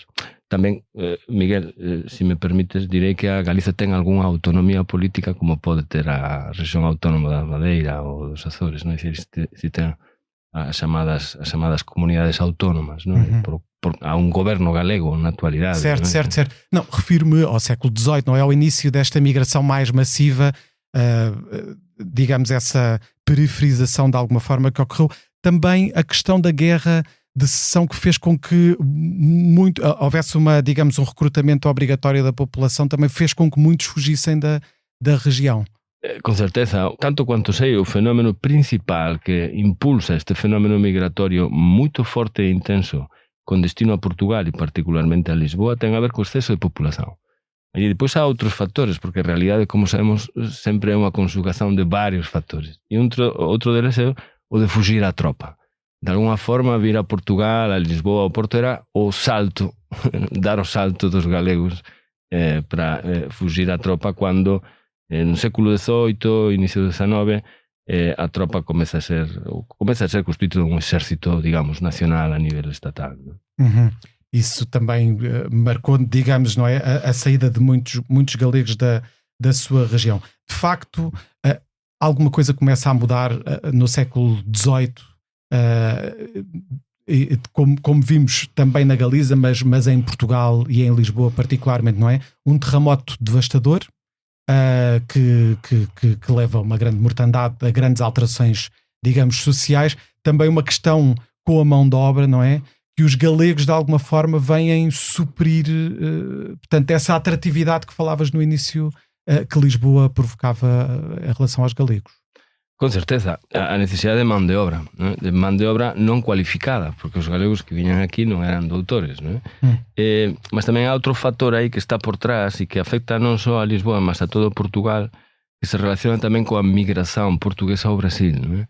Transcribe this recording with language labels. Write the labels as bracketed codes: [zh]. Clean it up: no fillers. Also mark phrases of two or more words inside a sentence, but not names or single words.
[gl] Tamén, Miguel, se me permites, direi que a Galiza ten algunha autonomía política como pode ter a rexión autónoma da Madeira ou dos Azores, non? É dicir, se ten as chamadas comunidades autónomas, non? Há un goberno galego na actualidade. [pt] Certo. Não, refiro-me ao século XVIII, não é? Ao início desta migração mais massiva, digamos, essa periferização de alguma forma que ocorreu. Também a questão da guerra de secessão que fez com que houvesse um recrutamento obrigatório da população, também fez com que muitos fugissem da região. [gl] Con certeza, [pt] tanto quanto sei, [gl] o fenómeno principal que impulsa este fenómeno migratorio moito forte e intenso con destino a Portugal e particularmente a Lisboa ten a ver co exceso de populación. E depois há outros factores, porque a realidade, como sabemos, sempre é unha conjugación de varios factores. E outro deles é o de fugir á tropa. De alguna forma, vir a Portugal, a Lisboa ou Porto era o salto, dar o salto dos galegos para fugir á tropa cando no século XVIII, inicio do XIX, a tropa comeza a ser constituído un exército, digamos, nacional a nivel estatal. [pt] Isso também marcou, digamos, não é, a saída de muitos galegos da sua região. De facto, alguma coisa começa a mudar no século XVIII, como vimos também na Galiza, mas em Portugal e em Lisboa particularmente, não é? Um terremoto devastador que leva a uma grande mortandade, a grandes alterações, digamos, sociais. Também uma questão com a mão de obra, não é? Que os galegos de alguma forma vêm suprir, portanto, essa atratividade que falavas no início, que Lisboa provocava em relação aos galegos. [gl] Con certeza, a necesidade de man de obra, non? De man de obra non cualificada, porque os galegos que viñan aquí non eran doutores, non? Mas tamén há outro factor aí que está por trás e que afecta non só a Lisboa, mas a todo Portugal, que se relaciona tamén coa migración portuguesa ao Brasil, non?